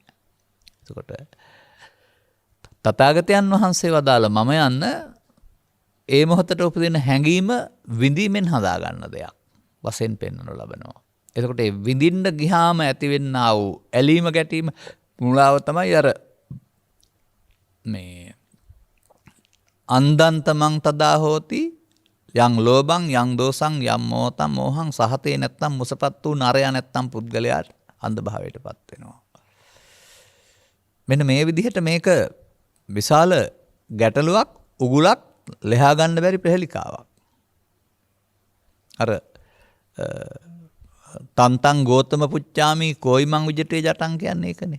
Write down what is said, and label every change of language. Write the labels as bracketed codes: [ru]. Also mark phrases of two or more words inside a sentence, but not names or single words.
[si] එතකොට තථාගතයන් වහන්සේ වදාළ මම යන්න ඒ මොහොතට උපදින හැඟීම විඳීමෙන් හදා ගන්න දෙයක් වශයෙන් පෙන්වනු ලබනවා. එතකොට ඒ විඳින්න ගියාම ඇතිවෙනා වූ ඇලීම ගැටීම මුලාව තමයි අර මේ [pi] අන්දන්තමං තදා හෝති යං ලෝභං යං දෝසං යම් මෝතං මෝහං සහතේ [si] නැත්තම් මුසපත් වූ නරයා නැත්තම් පුද්ගලයාට අන්ධභාවයටපත් වෙනවා. මෙන්න මේ විදිහට මේක විශාල ගැටලුවක්, උගුලක්, ලෙහා ගන්න බැරි ප්‍රහෙලිකාවක්. අර [pi] තන්තං ගෝතම පුච්චාමි කෝයිමං විජිතේ ජටං [si] කියන්නේ ඒකනේ.